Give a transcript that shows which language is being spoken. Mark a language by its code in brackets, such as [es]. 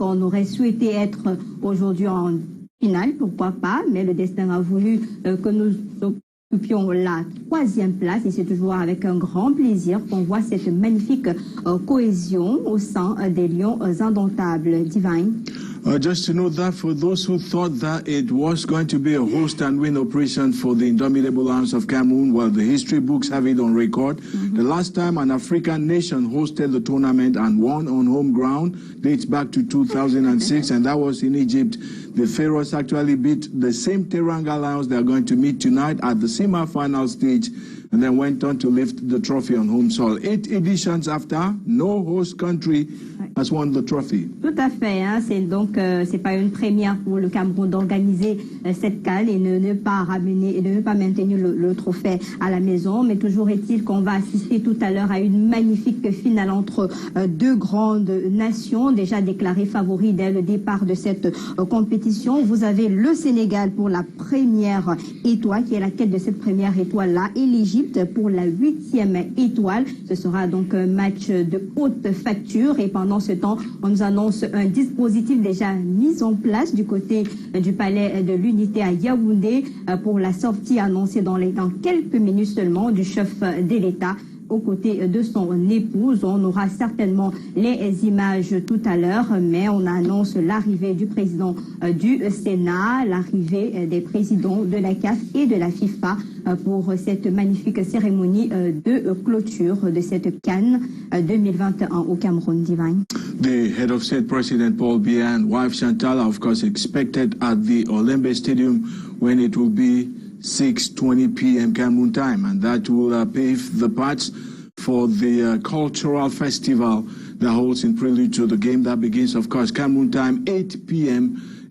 [fr] On aurait souhaité être aujourd'hui en finale, pourquoi pas, mais le destin a voulu que nous occupions la 3e place et c'est toujours avec un grand plaisir qu'on voit cette magnifique cohésion au sein des Lions indomptables. Divine. [en] Just to note that for those who thought that it was going to be a host and win operation for the Indomitable Lions of Cameroon, well, the history books have it on record. The last time an African nation hosted the tournament and won on home ground dates back to 2006, and that was in Egypt. The Pharaohs actually beat the same Teranga Lions they are going to meet tonight at the semi-final stage, and then went on to lift the trophy on home soil. 8 editions after, no host country has won the trophy. [fr] Tout à fait, hein. C'est donc c'est pas une première pour le Cameroun d'organiser cette CAN et ne pas ramener et de ne pas maintenir le trophée à la maison, mais toujours est-il qu'on va assister tout à l'heure à une magnifique finale entre deux grandes nations déjà déclarées favoris dès le départ de cette compétition. Vous avez le Sénégal pour la première étoile qui est la quête de cette première étoile là et l'Égypte pour la 8e étoile. Ce sera donc un match de haute facture et pendant ce temps, on nous annonce un dispositif déjà mis en place du côté du palais de l'Unité à Yaoundé pour la sortie annoncée dans quelques minutes seulement du chef de l'État aux côtés de son épouse. On aura certainement les images tout à l'heure, mais on annonce l'arrivée du président du Sénat, l'arrivée des présidents de la CAF et de la FIFA pour cette magnifique cérémonie de clôture de cette CAN 2021 au Cameroun. Divine. [en] The head of state, President Paul Biya, and wife Chantal, are of course expected at the Olembe Stadium when it will be 6:20 p.m. Cameroon time, and that will pave the path for the cultural festival that holds in prelude to the game that begins, of course, Cameroon time, 8 p.m.